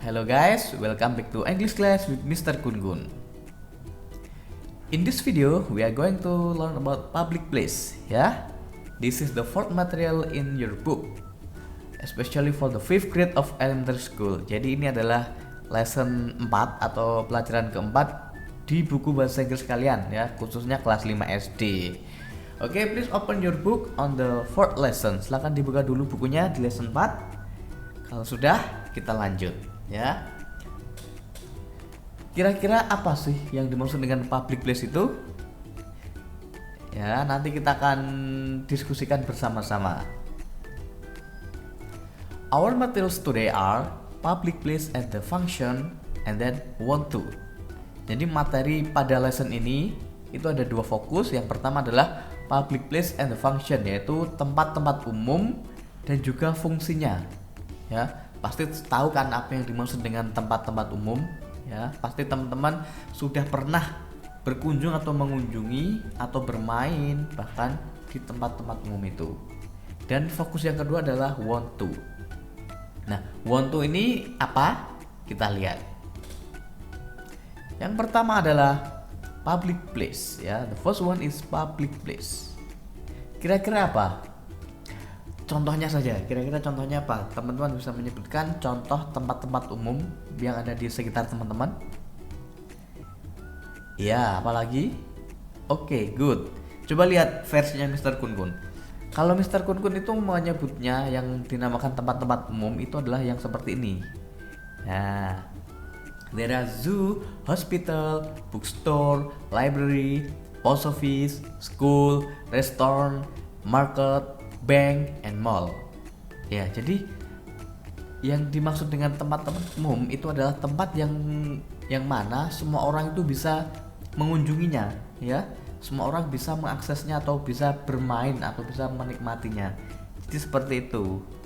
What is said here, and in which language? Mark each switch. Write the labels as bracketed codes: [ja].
[en] Hello guys, welcome back to English class with Mr. Kun Kun. In this video, we are going to learn about public place. Yeah, this is the fourth material in your book, especially for the fifth grade of elementary school. [id] Jadi ini adalah [en] lesson 4 [id] atau pelajaran keempat di buku bahasa Inggris kalian ya, khususnya kelas 5 SD. [en] Oke, please open your book on the fourth lesson. [id] Silahkan dibuka dulu bukunya di lesson 4. Kalau sudah, kita lanjut ya. Kira-kira apa sih yang dimaksud dengan public place itu? Ya, nanti kita akan diskusikan bersama-sama. [en] Our materials today are public place and the function and then want to. [id] Jadi materi pada lesson ini itu ada dua fokus. Yang pertama adalah [en] public place and the function, [id] yaitu tempat-tempat umum dan juga fungsinya. Ya, pasti tahu kan apa yang dimaksud dengan tempat-tempat umum? Ya, pasti teman-teman sudah pernah berkunjung atau mengunjungi atau bermain bahkan di tempat-tempat umum itu. Dan fokus yang kedua adalah want to. Nah, want to ini apa? Kita lihat. Yang pertama adalah public place ya. [en] The first one is public place. [id] Kira-kira apa? Contohnya saja. Kira-kira contohnya apa? Teman-teman bisa menyebutkan contoh tempat-tempat umum yang ada di sekitar teman-teman. Ya, apalagi? [en] Oke, good. [id] Coba lihat versinya Mr. Kun Kun. Kalau Mr. Kun Kun itu menyebutnya yang dinamakan tempat-tempat umum itu adalah yang seperti ini. [en] Nah, there are zoo, hospital, bookstore, library, post office, school, restaurant, market, bank, and mall. [id] Ya, jadi yang dimaksud dengan tempat-tempat umum itu adalah tempat yang mana semua orang itu bisa mengunjunginya, ya. Semua orang bisa mengaksesnya atau bisa bermain atau bisa menikmatinya. Jadi seperti itu.